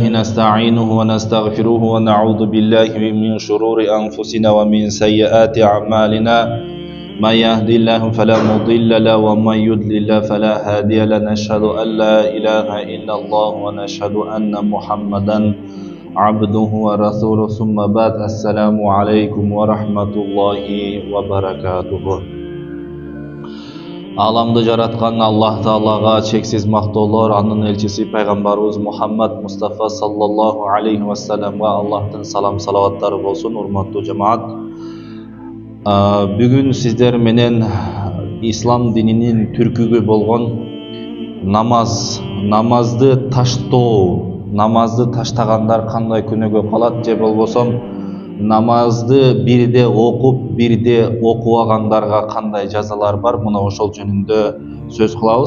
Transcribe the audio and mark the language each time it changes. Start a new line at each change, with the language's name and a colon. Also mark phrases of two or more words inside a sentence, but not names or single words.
Arabic: نستعينه ونستغفره ونعوذ بالله من شرور أنفسنا ومن سيئات أعمالنا من يهدي الله فلا مضل له ومن يضلل فلا هادي له نشهد أن لا إله إلا الله ونشهد أن محمدا عبده ورسوله ثم بعد السلام عليكم ورحمة الله وبركاته.
Kyrgyz: Аламды жараткан Аллах Таалага чексиз мактоолор, анын элчиси пайгамбарыбыз Мухаммад Мустафа
Arabic: صلى الله عليه وسلمга
Kyrgyz: Аллахтын салам салаваттары болсун. Урматтуу жамаат, бүгүн сиздер менен ислам дининин түркүгү болгон намазды таштоо, намазды таштагандар кандай күнөөгө калат, же болбосо намазды бирде окуп бирде окубагандарга кандай жазалар бар, мына ошол жөнүндө сөз кылабыз.